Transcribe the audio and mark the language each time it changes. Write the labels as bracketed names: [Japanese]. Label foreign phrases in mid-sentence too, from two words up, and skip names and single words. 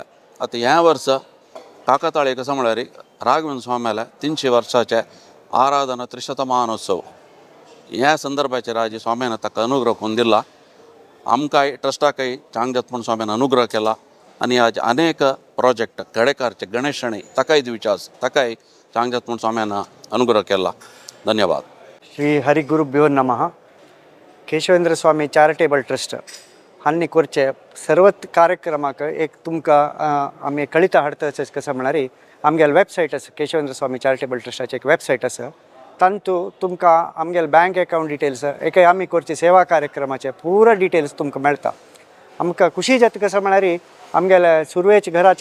[Konkani] आतां ह्या वर्स काकाताळे कसं म्हळ्यार राघवेंद्र स्वाम्याला 300 वर्साचे आराधना त्रिशतमानोत्सव ह्या संदर्भाचेर आज स्वाम्यान ताका अनुग्रह करून दिला. आमकांय ट्रस्टाकय चांगदेत म्हूण स्वाम्यान अनुग्रह केला आनी आज अनेक प्रोजेक्ट कडेकारचे गणेश शणै ताकाय दिवचे आसा ताकाय चांगदेत म्हूण स्वाम्यान अनुग्रह केला. धन्यवाद. [Sanskrit] श्री हरिगुरुभ्यो नमः. [Konkani] केशवेंद्र स्वामी चॅरिटेबल ट्रस्ट हांणी करचे सर्व कार्यक्रमाक एक तुमकां आमी कळिता हाडटा कसं म्हळ्यार आमगेल वेबसायट आसा केशवेंद्र स्वामी चॅरिटेबल ट्रस्टाचें एक वेबसायट आसा तांतू तुमकां आमगेल [English] bank account details [Konkani] एक आमी करचे सेवा कार्यक्रमाचे पुरो डिटेल्स तुमकां मेळटा आमकां खुशी जाता कसं म्हळ्यार आमगेले सुरवेचे घराचे